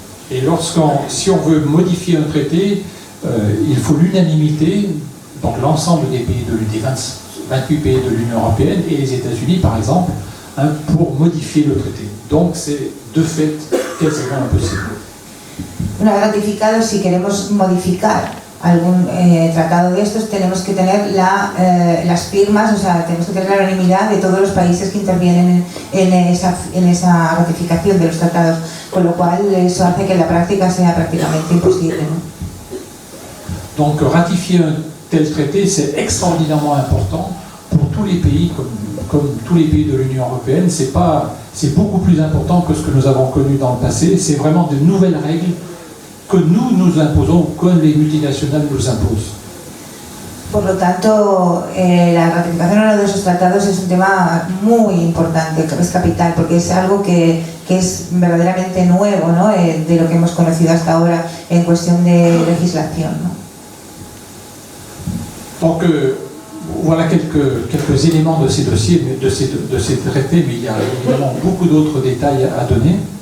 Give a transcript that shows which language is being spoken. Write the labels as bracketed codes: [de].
[fr] Et si on veut modifier un traité, il faut l'unanimité, donc l'ensemble des pays des 28 pays de l'Union européenne et les États-Unis par exemple, pour modifier le traité. Donc c'est de fait quasiment impossible. [es] Una vez ratificado, si queremos modificar algún tratado de estos, tenemos que tener las firmas, o sea, tenemos que tener la unanimidad de todos los países que intervienen en esa ratificación de los tratados, con lo cual eso hace que la práctica sea prácticamente imposible, ¿no? [fr] Donc ratifier un tel traité, c'est extraordinairement important pour tous les pays, comme tous les pays de l'Union européenne. C'est beaucoup plus important que ce que nous avons connu dans le passé. C'est vraiment de nouvelles règles que nous imposons, que les multinationales nous imposent. [es] Por lo tanto, la ratificación de uno de esos tratados es un tema muy importante, es capital, porque es algo que es verdaderamente nuevo, ¿no? De lo que hemos conocido hasta ahora en cuestión de legislación, ¿no? [fr] Donc voilà quelques éléments de ces dossiers, de ces traités, mais il y a évidemment beaucoup d'autres détails à donner.